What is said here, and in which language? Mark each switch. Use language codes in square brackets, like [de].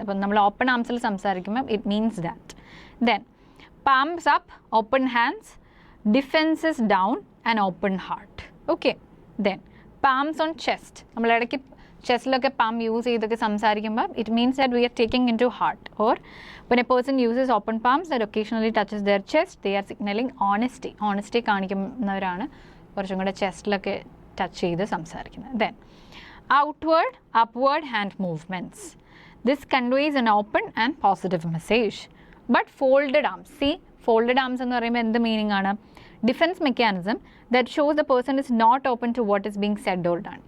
[ml] അപ്പം നമ്മൾ ഓപ്പൺ ആംസിൽ സംസാരിക്കുമ്പോൾ [en] It means that. Then palms up, open hands, defences down and open heart. Okay. Then palms on chest, [ml] നമ്മൾ ഇടയ്ക്ക് ചെസ്റ്റിലൊക്കെ palm use ചെയ്തൊക്കെ സംസാരിക്കുമ്പോൾ [en] It means that we are taking in to heart. Or when a person uses open palms that occasionally touches their chest, they are signaling honesty. [ml] Honesty കാണിക്കുന്നവരാണ് കുറച്ചും കൂടെ ചെസ്റ്റിലൊക്കെ touch ചെയ്ത് സംസാരിക്കുന്നത്. [en] Then outward, upward hand movements. This conveys an open and positive message. But folded arms, see, folded arms [ml] എന്ന് പറയുമ്പോൾ എന്ത് meaning ആണ്? [en] Defence mechanism that shows the person is not open to what is being said or done.